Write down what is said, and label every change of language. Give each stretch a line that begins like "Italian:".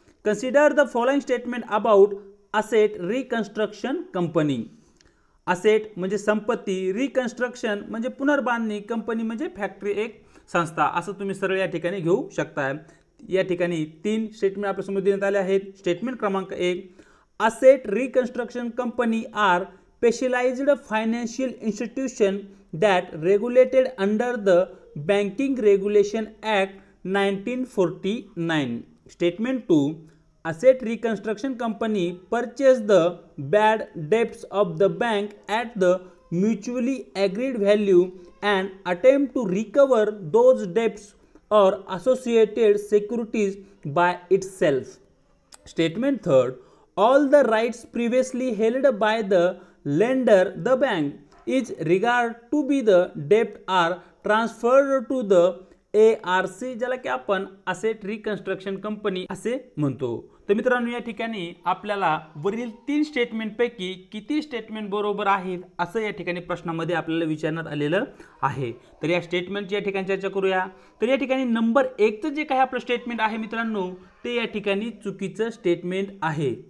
English: Consider the following statement about asset reconstruction company.
Marathi: Asset म्हणजे संपत्ती, reconstruction म्हणजे पुनर्बांधणी, कंपनी म्हणजे फॅक्टरी, एक संस्था, असं तुम्ही सरळ या ठिकाणी घेऊ शकता. या ठिकाणी 3 स्टेटमेंट आपल्यासमोर देण्यात आले आहेत.
English: Statement क्रमांक 1, asset reconstruction company are specialized financial institution that regulated under the Banking Regulation Act 1949. Statement 2, asset reconstruction company purchased the bad debts of the bank at the mutually agreed value and attempt to recover those debts or associated securities by itself. Statement 3, all the rights previously held by the lender, the bank is regard to be the debt are transferred to the ARC,
Marathi: ज्याला की आपण asset reconstruction company असे म्हणतो. तर मित्रांनो या ठिकाणी आपल्याला वरील 3 स्टेटमेंट पैकी किती स्टेटमेंट बरोबर आहेत असं या ठिकाणी प्रश्नामध्ये आपल्याला विचारण्यात आलेलं आहे. तर या स्टेटमेंटची या ठिकाणी चर्चा करूया. तर या ठिकाणी नंबर 1चं जे काही आपलं स्टेटमेंट आहे मित्रांनो ते या ठिकाणी चुकीचं स्टेटमेंट आहे.